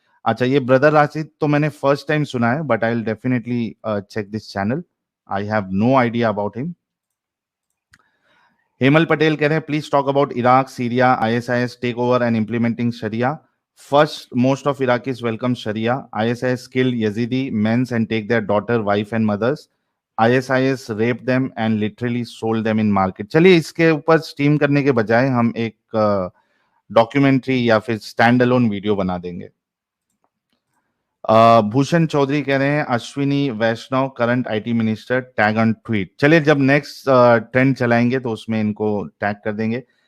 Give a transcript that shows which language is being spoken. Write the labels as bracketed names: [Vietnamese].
[Hindi] अच्छा ये ब्रदर राशिद तो मैंने फर्स्ट टाइम सुना है, [English] But I will definitely check this channel. I have no idea about him. Hemal Patel [Hindi] कह रहे हैं [English] Please talk about Iraq Syria ISIS take over and implementing sharia. First most of Iraqis welcome Sharia. ISIS kill Yazidi men and take their daughter, wife and mothers. ISIS raped them and literally sold them in market. [Hindi] चलिए इसके ऊपर steam करने के बजाय हम एक documentary या फिर स्टैंड अलोन वीडियो बना देंगे। [English] Bhushan Chaudhary [Hindi] कह रहे हैं [English] Ashwini Vaishnaw current IT minister tag on tweet. [Hindi] चलिए जब नेक्स्ट ट्रेंड चलाएंगे तो उसमें इनको टैग कर देंगे।